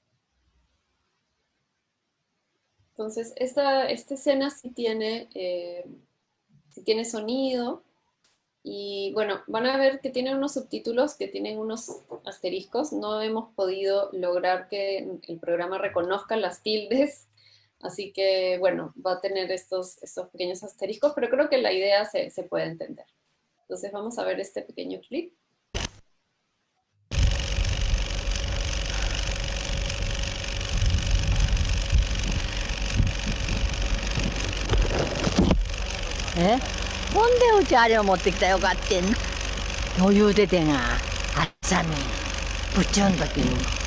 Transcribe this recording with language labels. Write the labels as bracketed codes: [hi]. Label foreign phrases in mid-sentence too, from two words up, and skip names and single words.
[es] Entonces, esta escena sí tiene sonido, y bueno, van a ver que tiene unos subtítulos que tienen unos asteriscos. No hemos podido lograr que el programa reconozca las tildes, así que bueno, va a tener estos pequeños asteriscos, pero creo que la idea se puede entender. Entonces vamos a ver este pequeño clip. [ja] ほんでうちあれを持ってきたらよかってんの。余裕出てな、朝に部長の時に。